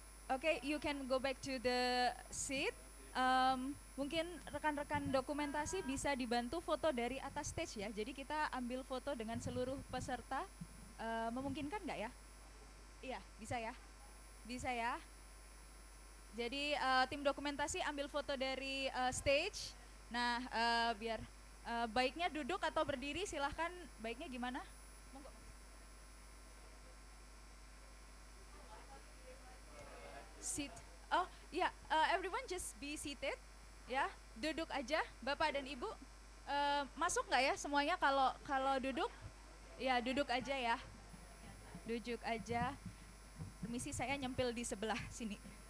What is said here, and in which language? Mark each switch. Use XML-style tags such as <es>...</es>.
<en>Okay, you can go back to the seat.</en> <id>Mungkin rekan-rekan dokumentasi bisa dibantu foto dari atas stage ya. Jadi kita ambil foto dengan seluruh peserta. Memungkinkan nggak ya? Iya, bisa ya. Bisa ya. Jadi tim dokumentasi ambil foto dari stage. Nah, biar baiknya duduk atau berdiri, silahkan. Baiknya gimana? Monggo.</id> <en>Sit. Oh, ya, everyone just be seated.</en> <id>Ya, duduk aja, Bapak dan Ibu. Masuk nggak ya semuanya kalau duduk? Ya, duduk aja ya. Duduk aja. Permisi, saya nyempil di sebelah sini.</id>